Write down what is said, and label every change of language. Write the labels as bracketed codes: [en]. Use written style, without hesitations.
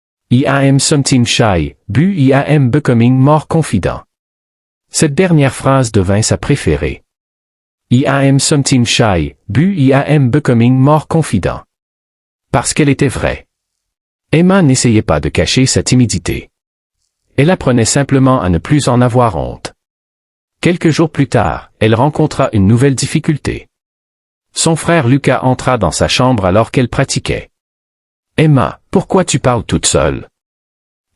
[en] I am sometimes shy, but I am becoming more confident. [fr] Cette dernière phrase devint sa préférée. [en] I am sometimes shy, but I am becoming more confident. [fr] Parce qu'elle était vraie. Emma n'essayait pas de cacher sa timidité. Elle apprenait simplement à ne plus en avoir honte. Quelques jours plus tard, elle rencontra une nouvelle difficulté. Son frère Lucas entra dans sa chambre alors qu'elle pratiquait. « Emma, pourquoi tu parles toute seule ?»